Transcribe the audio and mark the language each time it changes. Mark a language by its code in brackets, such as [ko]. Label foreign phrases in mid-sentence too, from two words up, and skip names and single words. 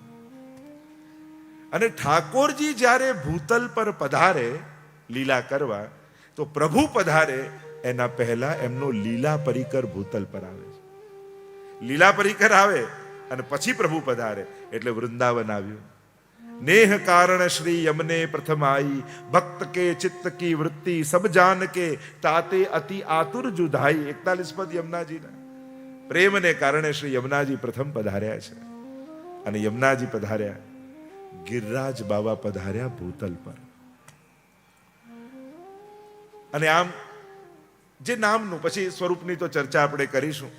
[gu] અને ઠાકોરજી જ્યારે ભૂતલ પર પધારે લીલા કરવા, તો પ્રભુ પધારે એના પહેલા એમનો લીલા પરિકર ભૂતલ પર આવે છે. લીલા પરિકર આવે અને પછી પ્રભુ પધારે એટલે વૃંદાવન આવ્યું. [bra] नेह कारण श्री यमने प्रथम आई, भक्त के चित्त की वृत्ति सब जान के ताते अति आतुर जुधाई. [gu] 41 પદ યમુનાજીના પ્રેમને કારણે શ્રી યમુનાજી પ્રથમ પધાર્યા છે અને યમુનાજી પધાર્યા, ગિરિરાજ બાવા પધાર્યા ભૂતલ પર. અને આમ જે નામનું પછી સ્વરૂપની તો ચર્ચા આપણે કરીશું.